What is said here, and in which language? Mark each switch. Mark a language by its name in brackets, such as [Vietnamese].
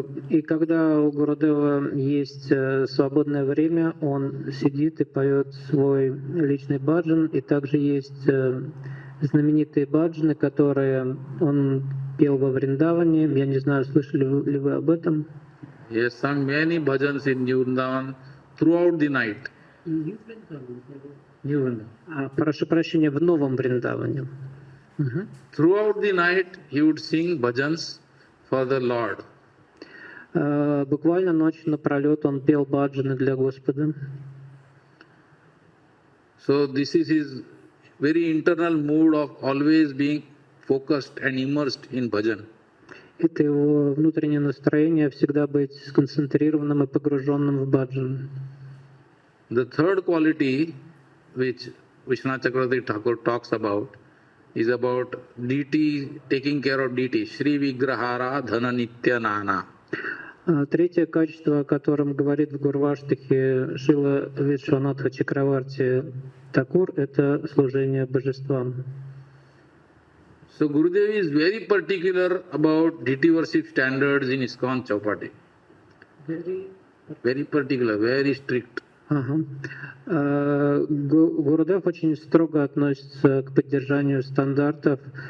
[Russian] И когда у Гурудева есть свободное время, он сидит и поет свой личный баджан, и также есть знаменитые баджаны, которые он пел во Вриндаване. Я не знаю, слышали ли вы об этом? [English] He has sung many bhajans in New Vrindavan throughout the night. New Vrindavan. [Russian] Прошу прощения, в Новом Вриндаване. [English] Throughout the night he would sing bhajans for the Lord. [Russian] Буквально ночь напролет он пел баджаны для Господа. [English] So this is his very internal mood of always being focused and immersed in bhajan. [Russian] Это его внутреннее настроение всегда быть сконцентрированным и погруженным в баджан. [English] The third quality which Vishwanath Chakravarti Thakur talks about is about deity, taking care of deity. [Sanskrit] Shri Vigrahara Dhana Nitya Nana. [Russian] Третье качество, о котором говорит в Гурваштхе Шрила Вишванатха Чакраварти Такур, это служение божествам. [English] So Gurudev is very particular about deity worship standards in ISKCON Chowpati. Very particular, very strict. [Russian] Гурудев очень строго относится к поддержанию стандартов